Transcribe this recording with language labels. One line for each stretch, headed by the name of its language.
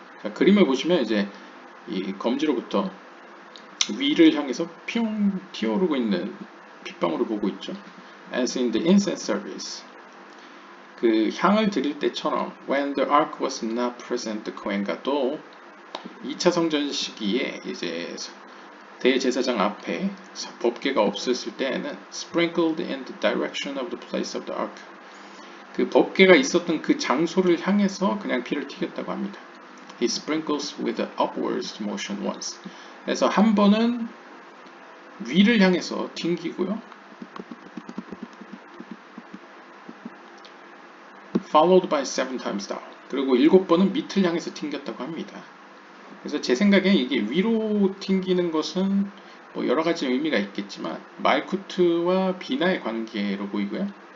Korean: 자, 그림을 보시면 이제 이 검지로부터 위를 향해서 핑 튀어오르고 있는 핏방울을 보고 있죠.
English: As in the incense service.
Korean: 그 향을 드릴 때처럼
English: when the ark was not present, the 코헨가도
Korean: 2차 성전 시기에 이제 대제사장 앞에 법궤가 없었을 때에는
English: sprinkled in the direction of the place of the ark.
Korean: 그 법궤가 있었던 그 장소를 향해서 그냥 피를 튀겼다고 합니다.
English: He sprinkles with an upwards motion once.
Korean: 그래서 한 번은 위를 향해서 튕기고요.
English: Followed by 7 times down.
Korean: 그리고 7번은 밑을 향해서 튕겼다고 합니다. 그래서 제 생각에 이게 위로 튕기는 것은 뭐 여러 가지 의미가 있겠지만 말쿠트와 비나의 관계로 보이고요.